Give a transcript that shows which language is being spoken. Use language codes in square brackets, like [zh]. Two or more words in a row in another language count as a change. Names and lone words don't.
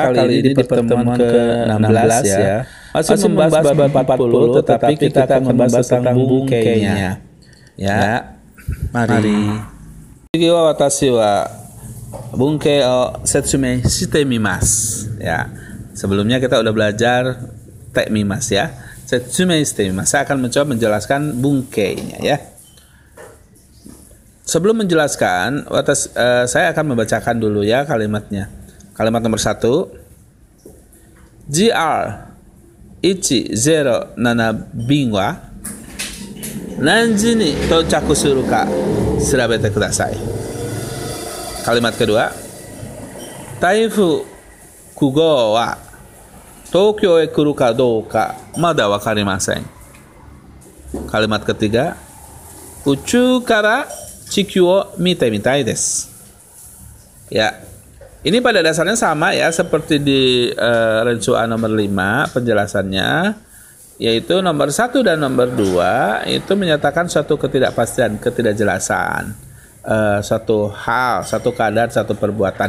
[id] Kali ini di pertemuan ke-16 ya. Masih membahas bab 40, tetapi kita akan membahas tentang bungkeinya. Ya, mari. [ja] 次は私は文型を説明してみます. [id] Ya, sebelumnya kita udah belajar [ja] てみます [id] ya. [ja] 説明してみます. [id] Saya akan mencoba menjelaskan bungkeinya ya. Sebelum menjelaskan, saya akan membacakan dulu ya kalimatnya. Kalimat nomor 1. [ja] GR107 便は何時に到着するか調べてください. [id] Kalimat kedua. [ja] 台風9号は東京へ来るかどうかまだわかりません. [id] Kalimat ketiga. [ja] 宇宙から地球を見てみたいです. [id] Ya, ini pada dasarnya sama ya seperti di rensu A nomor 5 penjelasannya, yaitu nomor 1 dan nomor 2 itu menyatakan suatu ketidakpastian, ketidakjelasan, suatu hal, satu keadaan, satu perbuatan.